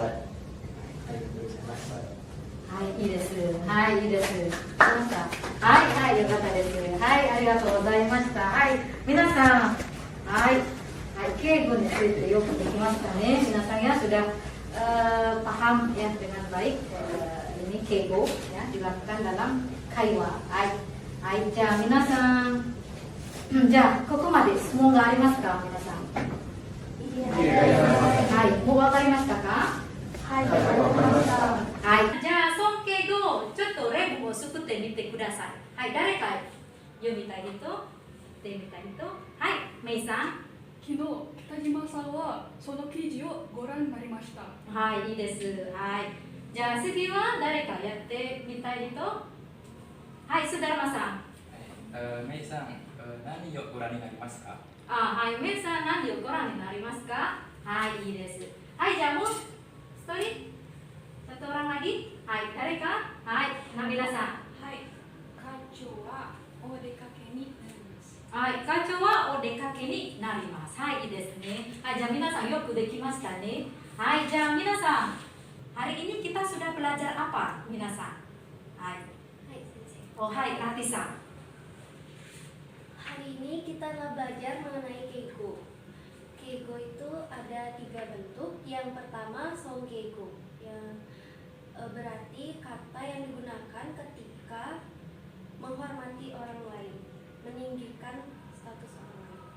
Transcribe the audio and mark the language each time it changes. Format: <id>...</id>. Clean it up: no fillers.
<ja>ありがとうございます。はい、いいです。はい、いいです。来ました。はい、はい、よかったです。はい、ありがとうございました。はい、皆さん、はい、はい、敬語についてよくできましたね。皆さん</ja> <id>ya sudah paham ya dengan baik ini keigo ya dilakukan dalam kaiwa.</id> <ja>Hai, hai, じゃあ皆さん、じゃあここまで質問がありますか、皆さん。はい、もうわかりましたか？はい、わかりました。はい、じゃあ尊敬語ちょっと例文を作ってみてください。はい、誰か読みたい人、言ってみたい人。はい、メイさん。昨日北島さんはその記事をご覧になりました。はい、いいです。はい。じゃあ次は誰かやってみたい人。はい、須田山さん。メイさん、何をご覧になりますか？はい、メイさん何をご覧になりますか？はい、いいです。はい、じゃあもう一人、</ja> <id>satu orang lagi。</id> <ja>はい、誰か？はい、ナビラさん。はい、課長はお出かけになります。はい、課長はお出かけになります。はい、いいですね。はい、じゃあ皆さんよくできましたね。はい、じゃあ皆さん、</ja> <id>hari ini kita sudah belajar apa,</id> <ja>皆さん。はい。はい、Ratiさん。</ja> <id>Hari ini kita belajar mengenai keigo. Keigo itu ada 3 bentuk. Yang pertama songkeigo, yang berarti kata yang digunakan ketika menghormati orang lain, meninggikan status orang lain.</id>